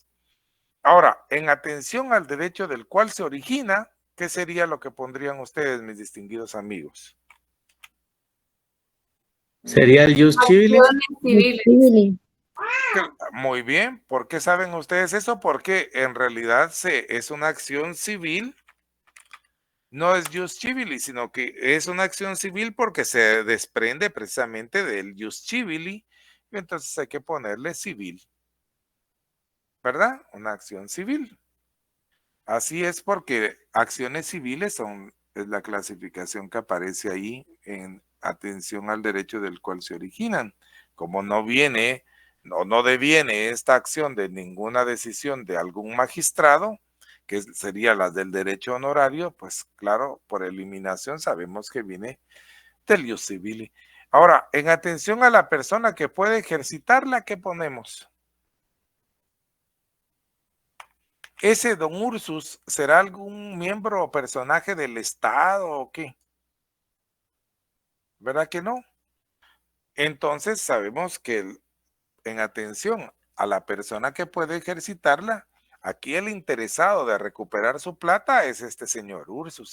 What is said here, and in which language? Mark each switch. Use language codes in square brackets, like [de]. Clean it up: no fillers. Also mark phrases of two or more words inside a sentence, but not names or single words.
[es] Ahora, en atención al derecho del cual se origina, ¿qué sería lo que pondrían ustedes, mis distinguidos amigos? ¿Sería el [la] Jus Civili? [es] Acciones civiles. Muy bien. ¿Por qué saben ustedes eso? Porque en realidad es una acción civil. No es [la] jus civili, [es] sino que es una acción civil porque se desprende precisamente del [la] jus civili. [es] Y entonces hay que ponerle civil. ¿Verdad? Una acción civil. Así es porque acciones civiles es la clasificación que aparece ahí en atención al derecho del cual se originan. Como no viene, no deviene esta acción de ninguna decisión de algún magistrado, que sería la del derecho honorario, pues claro, por eliminación sabemos que viene del [la] ius civili. [es] Ahora, en atención a la persona que puede ejercitarla, ¿qué ponemos? ¿Ese don Ursus será algún miembro o personaje del Estado o qué? ¿Verdad que no? Entonces sabemos que en atención a la persona que puede ejercitarla, aquí el interesado de recuperar su plata es este señor Ursus.